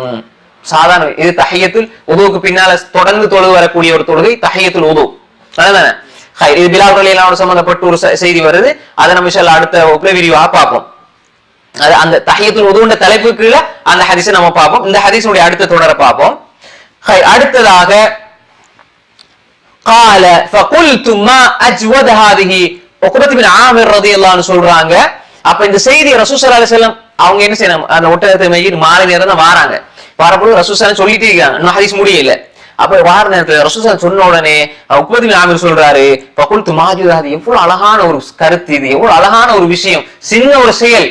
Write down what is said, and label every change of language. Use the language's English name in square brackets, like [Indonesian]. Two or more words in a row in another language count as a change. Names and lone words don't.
[Tamil] சாதாரண இது தஹியத்துல் உதுவுக்கு பின்னால தொடர்ந்து தொழுது வரக்கூடிய ஒரு தொழுகை தஹியத்துல் உது. இது பிலால் [Arabic] رضي الله عنه [Tamil] சம்பந்தப்பட்ட ஒரு செய்தி வருது. அதை நம்ம [Arabic] إن شاء الله [Tamil] அடுத்த வகுப்புல விரிவாக பார்ப்போம். அது அந்த தஹியத்துல் உதுன்ற தலைப்புக்கு கீழ அந்த ஹதீஸை நம்ம பார்ப்போம். இந்த ஹதீஸுடைய அடுத்த தொடரை பார்ப்போம். அடுத்ததாக [Arabic] قال فقلت ما اجود هذه [Tamil] உக்பத் பின் ஆமிர் [Arabic] رضي الله عنه [Tamil] சொல்றாங்க. அப்ப இந்த செய்தி ரசூல் [Arabic] صلى الله عليه وسلم [Tamil] அவங்க என்ன செய்யணும், அந்த ஒட்டகத்தை மேய்க்கிட்டு மாலை நேரம் தான் வராங்க. வரப்போ ரசூல் [Arabic] صلى الله عليه وسلم [Tamil] சொல்லிட்டே இருக்காங்க, இன்னும் ஹதீஸ் முடியல. அப்ப வார நேரத்துல ரசூல் [Arabic] صلى الله عليه وسلم [Tamil] சொன்ன உடனே உக்பத் பின் ஆமிர் சொல்றாரு, [Arabic] فقلت ما أجود هذه, [Tamil] எவ்வளவு அழகான ஒரு கருத்து இது, எவ்வளவு அழகான ஒரு விஷயம், சின்ன ஒரு செயல்.